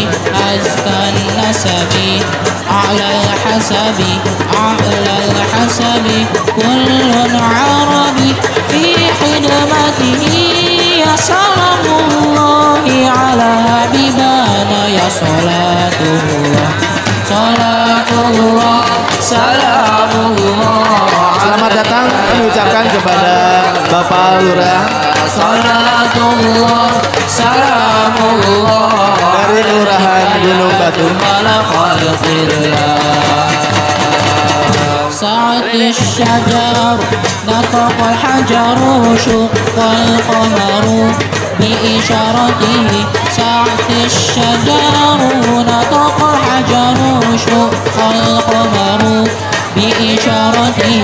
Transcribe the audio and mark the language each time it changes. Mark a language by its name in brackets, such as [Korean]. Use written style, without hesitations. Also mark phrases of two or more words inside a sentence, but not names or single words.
[Arabic] أزكى نسبي على الحسب على الحسب كل عربي في خدمته. يا سلام الله على حبيبنا يا صلاة الله صلاة الله سلام الله. [Indonesian] Selamat datang kami ucapkan kepada Bapak Lurah [Arabic] صلاة الله سلام الله [Indonesian] dari Kelurahan Gunung Batu. [Arabic] سعت الشجر نطق الحجر شق القمر بإشارته. سعت الشجر نطق الحجر شق القمر بإشارته.